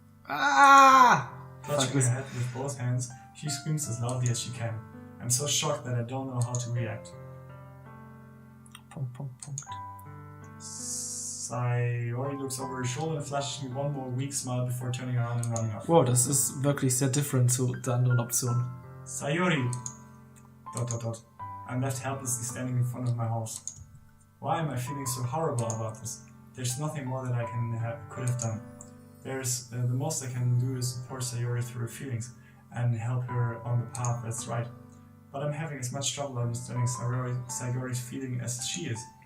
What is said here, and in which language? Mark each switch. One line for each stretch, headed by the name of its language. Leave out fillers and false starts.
English: Ah! Clutching her head with both hands, she screams as loudly as she can. I'm so shocked that I don't know how to react. Sayori looks over her shoulder and flashes me one more weak smile before turning around and running off.
German: Wow, das ist wirklich sehr
English: different
German: zu der anderen Option.
English: Sayori! ... I'm left helplessly standing in front of my house. Why am I feeling so horrible about this? There's nothing more that I could have done. There's the most I can do is support Sayori through her feelings and help her on the path that's right. But I'm having as much trouble understanding Sayori's feeling as she is.